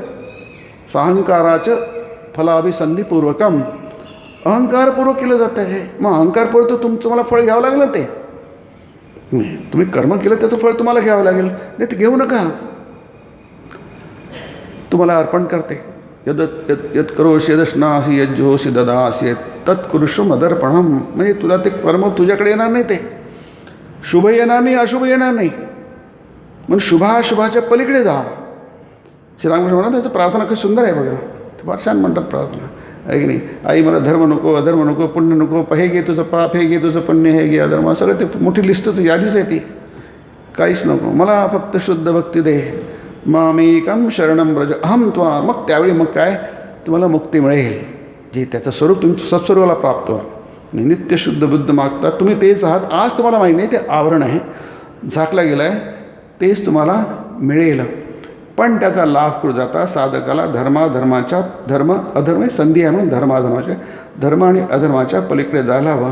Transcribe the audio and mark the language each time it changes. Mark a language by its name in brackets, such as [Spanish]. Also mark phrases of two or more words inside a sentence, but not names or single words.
[Marathi] साहंकाराचं फलाभिसंधीपूर्वकम, अहंकारपूर्वक केलं जातं आहे. मग अहंकारपूर्वक तर तुम्हाला फळ घ्यावं लागलं ते. तुम्ही कर्म केलं त्याचं फळ तुम्हाला घ्यावं लागेल, नाही ते घेऊ नका. तुम्हाला अर्पण करते, [Sanskrit] यद करोषि यदश्नासी यज्जोषि ददासी तत्कुरुषु मदर्पणम. [Marathi] म्हणजे तुला ते कर्म तुझ्याकडे येणार नाही, ते शुभ येणार नाही, अशुभ येणार नाही. म्हणून शुभाशुभाच्या पलीकडे जा. श्रीरामकृष्ण म्हणतात त्याचं प्रार्थना कशी सुंदर आहे बघा, ते फार छान म्हणतात प्रार्थना, आहे की नाही. आई मला धर्म नको, अधर्म नको, पुण्य नको, हे घे तुझं पाप, हे घे तुझं पुण्य, हे घे अधर्म, सगळं ते मोठी लिस्टच यादीच आहे ती. काहीच नको, मला फक्त शुद्ध भक्ती दे. [Sanskrit] मामेकम शरणम ब्रज अहम त्वा. [Marathi] मग त्यावेळी मग काय तुम्हाला मुक्ती मिळेल, जे त्याचं स्वरूप तुम्ही सत्स्वरूपाला प्राप्त व्हा. नित्य शुद्ध बुद्ध मागता, तुम्ही तेच आहात. आज तुम्हाला माहीत नाही, ते आवरण आहे, झाकला गेलं आहे, तेच तुम्हाला मिळेल. पण त्याचा लाभ करू जाता साधकाला धर्म अधर्म संधी आहे म्हणून धर्म आणि अधर्माच्या पलीकडे जायला हवं.